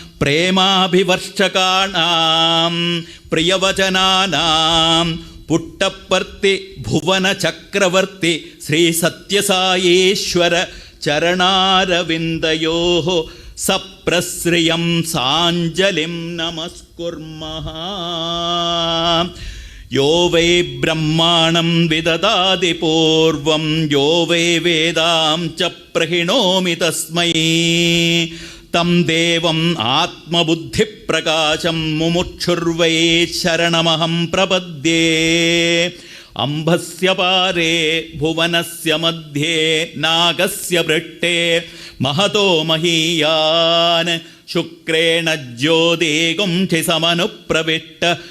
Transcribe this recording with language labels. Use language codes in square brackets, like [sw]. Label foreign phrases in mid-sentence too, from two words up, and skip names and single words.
[sa] പ്രേമാഭിവർഷകാണാം പ്രിയവചനാനാം പുട്ടപ്പർത്തി ഭുവന ചക്രവർത്തി ശ്രീ സത്യസായീശ്വര ചരണാരവിന്ദയോ സപ്രശ്രിയം സാഞ്ജലിം നമസ്കുർമഃ. യോ വൈ ബ്രഹ്മാണം വിദദാതി പൂർവം യോ വൈ വേദാം ച പ്രഹിണോമി തസ്മൈ तं देवम् आत्मबुद्धिप्रकाशं मुमुक्षुर्वै शरणमहं प्रपद्ये अम्भस्य पारे भुवनस्य मध्ये नागस्य पृष्ठे महतो महीयान् शुक्रेण ज्योतिगुंठि समनुप्रविष्ट